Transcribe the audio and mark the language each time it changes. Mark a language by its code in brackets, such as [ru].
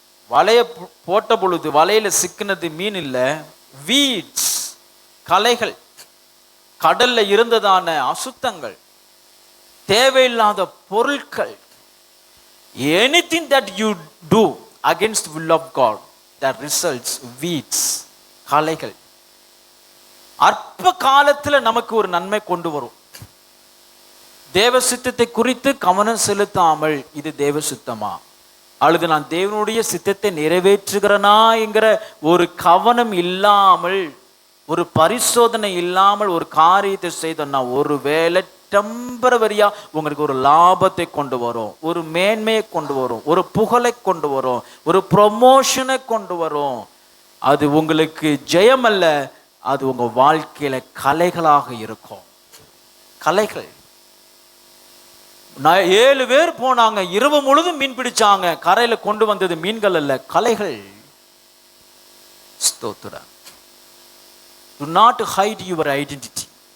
[ta] வலையை போட்ட பொழுது வலையில சிக்கினது மீன் இல்ல, வீட்ஸ், களைகள், கடல்ல இருந்ததான அசுத்தங்கள், தேவையில்லாத பொருட்கள். [en] Anything that you do against the will of God, that results weeds, [ta] களைகள். அற்ப காலத்துல நமக்கு ஒரு நன்மை கொண்டு வரும். தேவ சித்தத்தை குறித்து கவனம் செலுத்தாமல் இது தேவ சித்தமா அல்லது நான் தேவனுடைய சித்தத்தை நிறைவேற்றுகிறனா என்கிற ஒரு கவனம் இல்லாமல், ஒரு பரிசோதனை இல்லாமல் ஒரு காரியத்தை செய்தோம்னா ஒருவேளை டெம்பரவரியா உங்களுக்கு ஒரு லாபத்தை கொண்டு வரும், ஒரு மேன்மையை கொண்டு வரும், ஒரு புகழை கொண்டு வரும், ஒரு ப்ரொமோஷனை கொண்டு வரும். அது உங்களுக்கு ஜெயம் அல்ல, அது உங்க வாழ்க்கையில கலைகளாக இருக்கும். கலைகள். 7 பேர் போனாங்க, இரவு முழுதும் மீன் பிடிச்சாங்க, கரையில கொண்டு வந்தது மீன்கள் அல்ல, கலைகள். ஸ்தோத்திரம். [en] Do not hide your identity.